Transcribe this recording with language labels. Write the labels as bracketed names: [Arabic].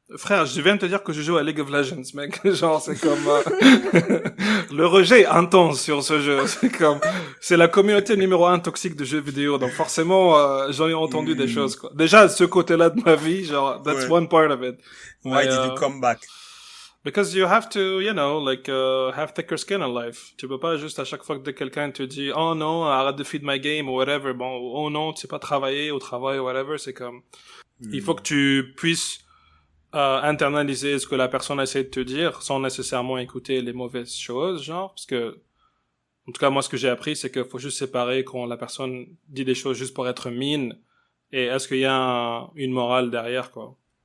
[French] Frère, je viens de te dire que je joue à League of Legends, mec. Genre, c'est comme... le rejet est intense sur ce jeu. C'est la communauté numéro 1 toxique de jeux vidéo. Donc forcément, j'en ai entendu des choses, quoi. Déjà, ce côté-là de ma vie, genre, that's Ouais. [English] one part of it. Why [French] Mais, [English] did you come back? Because you have to, you know, like, have thicker skin in life. [French] Tu peux pas juste à chaque fois que quelqu'un te dit, oh non, arrête de [English] feed my game, [French] ou whatever. Bon, oh non, tu sais pas travailler au travail, ou whatever. C'est comme, il faut que tu puisses internaliser ce que la personne essaie de te dire sans nécessairement écouter les mauvaises choses, genre, parce que, en tout cas, moi, ce que j'ai appris, c'est qu'il faut juste séparer quand la personne dit des choses juste pour être mine et est-ce qu'il y a une morale derrière, quoi.